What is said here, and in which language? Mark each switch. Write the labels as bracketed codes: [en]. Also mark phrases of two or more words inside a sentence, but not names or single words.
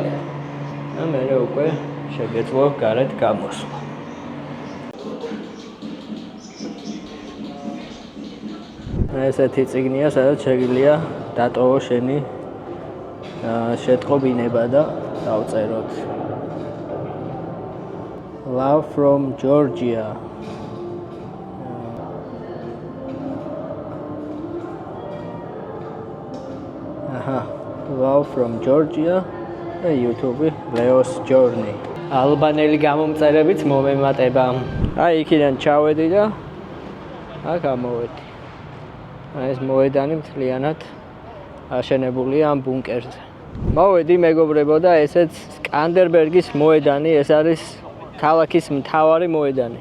[ka] და მერე უკვე შეგეძლო გარეთ გამოსვლა. ესეთი წიგნია, სადაც შეგიძლია დატოვო შენი შეტყობინება და დავწეროთ. [en] Love from Georgia. Love from Georgia და YouTube Leo's Journey. [ka] ალბანელი გამომწერებიც მომემატება. აი იქიდან ჩავედი და აქ ამოვედი. ეს მოედანი მთლიანად აშენებულია ამ ბუნკერზე. მოვედი მეგობრებო და ესეც სკანდერბერგის მოედანი, ეს არის ქალაქის მთავარი მოედანი.